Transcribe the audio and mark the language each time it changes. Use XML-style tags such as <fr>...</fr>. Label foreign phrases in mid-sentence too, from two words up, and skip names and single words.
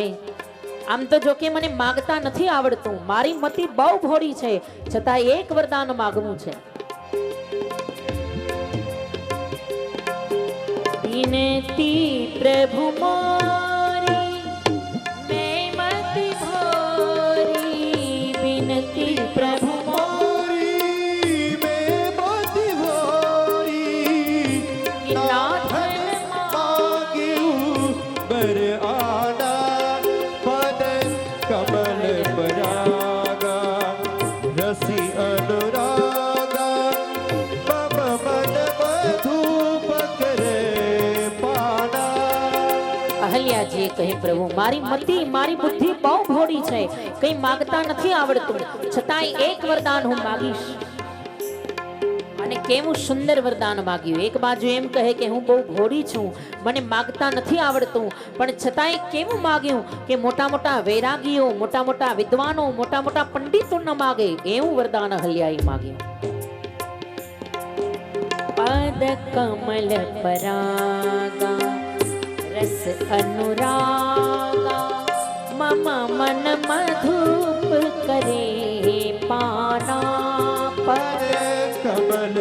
<gu>આમ તો જો કે મને માગતા નથી આવડતું, મારી મતિ બહુ ભોળી છે, છતાં એક વરદાન માંગવું છે.</gu> <awa>विनती प्रभु मोरी में मति भोरी, विनती प्रभु मोरी में मति भोरी, नाथन मांग्यू बर आना, पद कमल परागा, रसी अनुरागा, मम मन मधु पकरे पाना.</awa> <gu>અહલ્યાજીએ કહે, પ્રભુ મારી મતિ મારી બુદ્ધિ બહુ ભોળી છે, કંઈ માગતા નથી આવડતું, છતાંય એક વરદાન હું માગીશ. અને કેવું સુંદર વરદાન માગ્યું. એક બાજુ એમ કહે કે હું બહુ ભોળી છું, મને માગતા નથી આવડતું, પણ છતાંય કેવું માગ્યું કે મોટા મોટા વૈરાગીઓ, મોટા મોટા વિદ્વાનો, મોટા મોટા પંડિતો ન માગે એવું વરદાન અહલ્યાએ માગ્યું.</gu> <awa>पद कमल परागा, रस अनुरागा, मम मन मधुप करे पाना. पर कमल</awa>